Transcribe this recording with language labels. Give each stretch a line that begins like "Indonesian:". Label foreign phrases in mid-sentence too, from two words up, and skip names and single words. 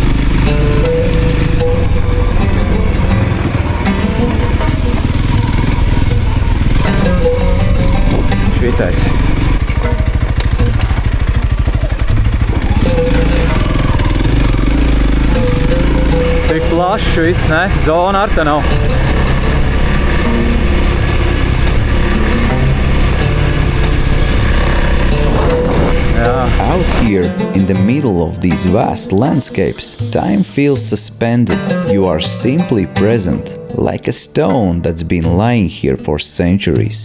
Latvian: Šitais. Tik plašs viss, ne? Zona ar te nav.
English: Out here, in the middle of these vast landscapes, time feels suspended. You are simply present, like a stone that's been lying here for centuries.